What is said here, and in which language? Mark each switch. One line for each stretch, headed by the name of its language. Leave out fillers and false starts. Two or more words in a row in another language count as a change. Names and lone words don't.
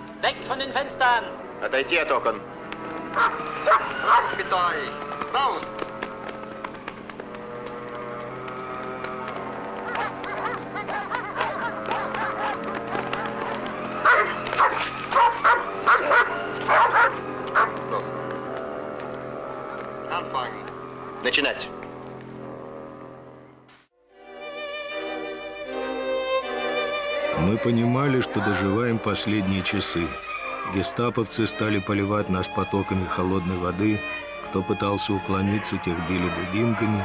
Russian: Отойти от окон.
German: Raus mit euch! Raus! Los. Anfangen.
Russian: Начинать. Мы понимали, что доживаем последние часы. Гестаповцы стали поливать нас потоками холодной воды. Кто пытался уклониться, тех били дубинками.